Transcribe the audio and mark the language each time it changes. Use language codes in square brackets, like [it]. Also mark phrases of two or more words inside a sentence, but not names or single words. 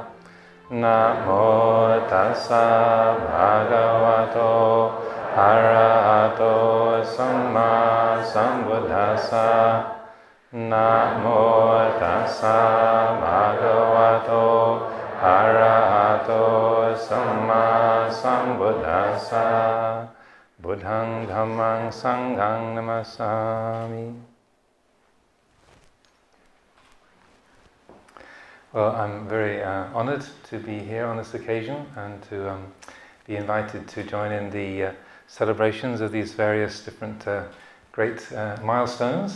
[pi] Namo tassa bhagavato arahato samma sambuddhassa. Namo tassa bhagavato arahato samma sambuddhassa. Buddhang dhammang sanghang namasami. [en] Well, I'm very honored to be here on this occasion and to be invited to join in the celebrations of these various different great milestones.